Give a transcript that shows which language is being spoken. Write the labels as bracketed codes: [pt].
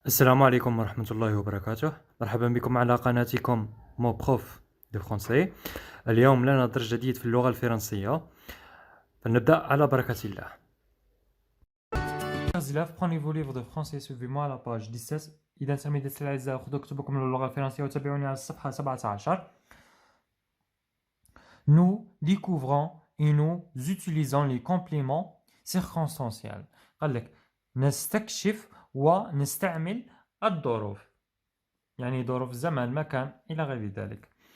[ar] السلام عليكم ورحمة الله وبركاته. مرحبا بكم على قناتكم مو بروف دو فرونسي. اليوم لنا درس جديد في اللغة الفرنسية، فلنبدأ على بركة الله. [fr] Chers élèves, prenez vos livres de français, suivez-moi à la page 17. [ar] إذا سمعت الأعزاء خذوا كتبكم للغة الفرنسية وتابعوني على الصفحة 17. [fr] Nous découvrons et nous utilisons les compléments circonstanciels. [ar] قال لك نستكشف ونستعمل الظروف، يعني ظروف الزمان المكان إلى غير ذلك.